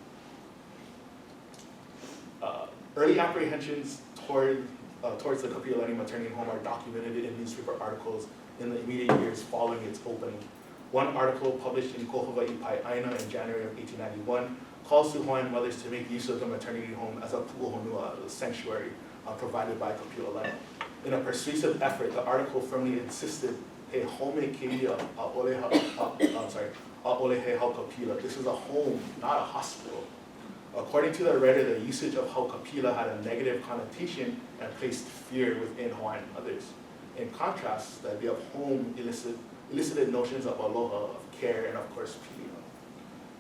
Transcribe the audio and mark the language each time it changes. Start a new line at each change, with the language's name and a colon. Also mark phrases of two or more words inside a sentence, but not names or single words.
English: Early apprehensions towards the Kapi Olani Maternity Home are documented in newspaper articles in the immediate years following its opening. One article published in Ko Hawaii Pai Aina in January of 1891 calls to Hawaiian mothers to make use of the maternity home as a pu'uhonua, a sanctuary provided by Kapi Olani. In a persuasive effort, the article firmly insisted, hey,
Hawaiian: home keia a'olehe haukapila.
English: This is a home, not a hospital. According to the writer, the usage of haukapila had a negative connotation and placed fear within Hawaiian mothers. In contrast, the idea of home elicited notions of aloha, of care, and of course, pili.